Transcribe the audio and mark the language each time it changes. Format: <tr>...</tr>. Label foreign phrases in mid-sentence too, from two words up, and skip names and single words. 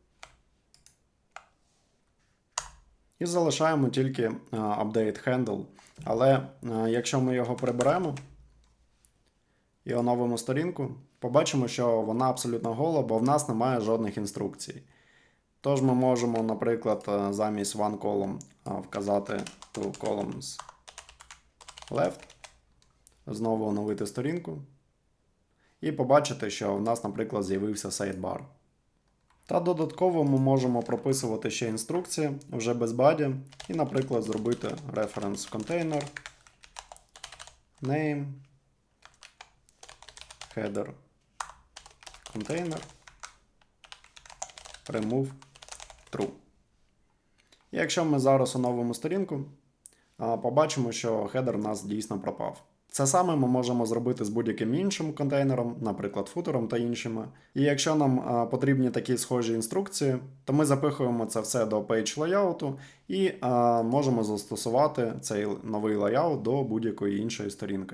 <uk>І залишаємо тільки</uk> <en>Update Handle.</en> <uk>Але якщо ми його приберемо і оновимо сторінку, побачимо, що вона абсолютно гола, бо в нас немає жодних інструкцій. Тож ми можемо, наприклад, замість</uk> <en>one column</en> <uk>вказати</uk> <en>two columns left,</en> <uk>знову оновити сторінку і побачити, що в нас, наприклад, з'явився sidebar. Та додатково ми можемо прописувати ще інструкції вже без боді і, наприклад, зробити</uk> <en>reference container, name, header container, remove true.</en> <uk>І якщо ми зараз оновимо сторінку, побачимо, що хедер у нас дійсно пропав. Це саме ми можемо зробити з будь-яким іншим контейнером, наприклад, футером та іншими. І якщо нам потрібні такі схожі інструкції, то ми запихуємо це все до</uk> <en>page layout</en> <uk>і можемо застосувати цей новий layout до будь-якої іншої сторінки.</uk>